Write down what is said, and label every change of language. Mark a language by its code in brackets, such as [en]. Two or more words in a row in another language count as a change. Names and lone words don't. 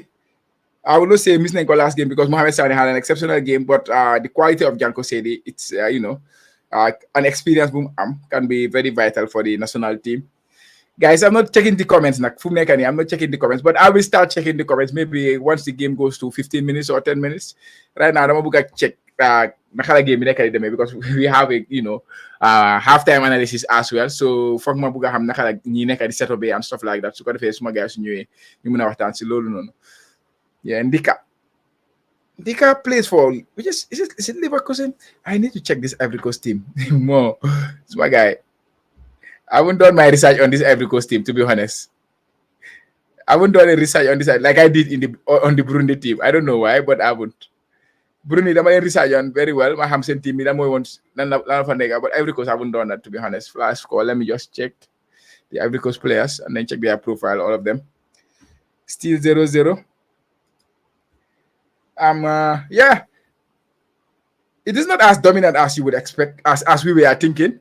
[en] I will not say miss Renko last game because Mohamed Sani had an exceptional game, but the quality of Janko Sedi, it's an experience boom can be very vital for the national team. Guys, I'm not checking the comments. I'm not checking the comments, but I will start checking the comments maybe once the game goes to 15 minutes or 10 minutes. Right now, I'm going to check game because we have a halftime analysis as well. So for my [wo] buga ham nakala ñi nekk di [en] setup and stuff like that. [wo] So ko defé suma gaay su ñëwé ñu mëna waxtaan ci lolu nonu. [en] Yeah, Ndika plays for is it Leverkusen? I need to check this Ivory Coast team more. [wo] Suma guy. [en] I haven't done my research on this Ivory Coast team, to be honest. I haven't done a research on this like I did on the Burundi team. I don't know why, but I haven't. [wo] Burundi dama leen [en] research on very well. My Hamsen team that [wo] mooy woon lan la fa nekk, [en] but Ivory Coast I haven't done that, to be honest. Flash score. Let me just check the Ivory Coast players and then check their profile, all of them. Still 0-0. Yeah. It is not as dominant as you would expect, as we were thinking.